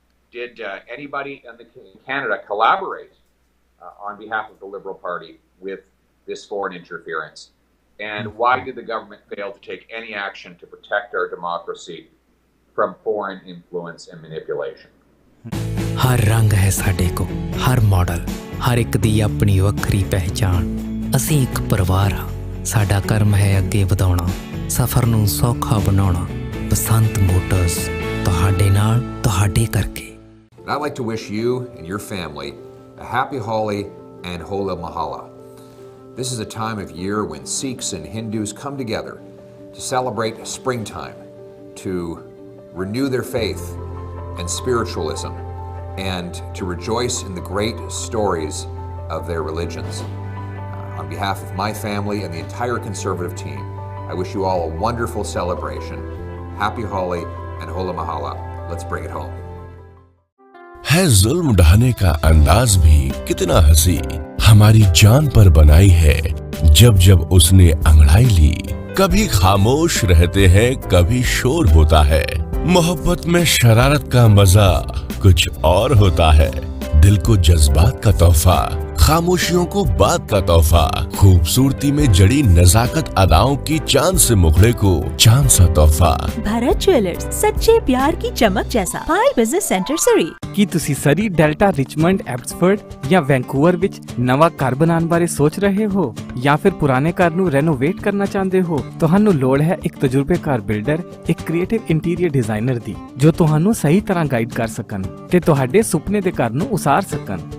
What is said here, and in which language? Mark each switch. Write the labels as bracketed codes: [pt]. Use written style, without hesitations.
[en] Did anybody in Canada collaborate on behalf of the Liberal Party with this foreign interference? And why did the government fail to take any action to protect our democracy from foreign influence and manipulation? [pa] हर रंग है साडे को, हर model, हर एक दी अपनी वक्री पहचान। ਅਸੀਂ ਇੱਕ ਪਰਿਵਾਰ ਹਾਂ, ਸਾਡਾ ਕਰਮ ਹੈ ਅੱਗੇ ਵਧਾਉਣਾ, ਸਫ਼ਰ ਨੂੰ ਸੌਖਾ ਬਣਾਉਣਾ। ਬਸੰਤ ਮੋਟਰਸ, ਤੁਹਾਡੇ ਨਾਲ, ਤੁਹਾਡੇ ਕਰਕੇ। [en] I'd like to wish you and your family a happy Holi and Hola Mahala. This is a time of year when Sikhs and Hindus come together to celebrate springtime, to renew their faith and spiritualism, and to rejoice in the great stories of their religions. On behalf of my family and the entire Conservative team, I wish you all a wonderful celebration. Happy Holi and Hola Mahala. Let's bring it home. [hi] है जुल्म ढाने का अंदाज भी कितना हंसी, हमारी जान पर बनाई है जब जब उसने अंगड़ाई ली। कभी खामोश रहते हैं, कभी शोर होता है। मोहब्बत में शरारत का मजा कुछ और होता है। दिल को जज्बात का तोहफा खामोशियों को बात का तोहफा, खूबसूरती में जड़ी नजाकत अदाओं की चांद से मुखड़े को चांद सा तोहफा। भारत ज्वेलर्स, सच्चे प्यार की चमक जैसा। पाई बिजनेस सेंटर सरी। [pa] ਕੀ ਤੁਸੀਂ ਸਰੀ, ਡੈਲਟਾ, ਰਿਚਮੰਡ, ਐਬਸਫੋਰਡ ਜਾਂ ਵੈਂਕੂਵਰ ਵਿੱਚ ਨਵਾਂ ਘਰ ਬਣਾਉਣ ਬਾਰੇ ਸੋਚ ਰਹੇ ਹੋ ਜਾਂ ਫਿਰ ਪੁਰਾਣੇ ਘਰ ਨੂੰ ਰੈਨੋਵੇਟ ਕਰਨਾ ਚਾਹੁੰਦੇ ਹੋ? ਤੁਹਾਨੂੰ ਲੋੜ ਹੈ ਇੱਕ ਤਜਰਬੇਕਾਰ ਬਿਲਡਰ, ਇੱਕ ਕ੍ਰੀਏਟਿਵ ਇੰਟੀਰੀਅਰ ਡਿਜ਼ਾਈਨਰ ਦੀ ਜੋ ਤੁਹਾਨੂੰ ਸਹੀ ਤਰ੍ਹਾਂ ਗਾਈਡ ਕਰ ਸਕਣ ਤੇ ਤੁਹਾਡੇ ਸੁਪਨੇ ਦੇ ਘਰ ਨੂੰ ਉਸਾਰ ਸਕਣ।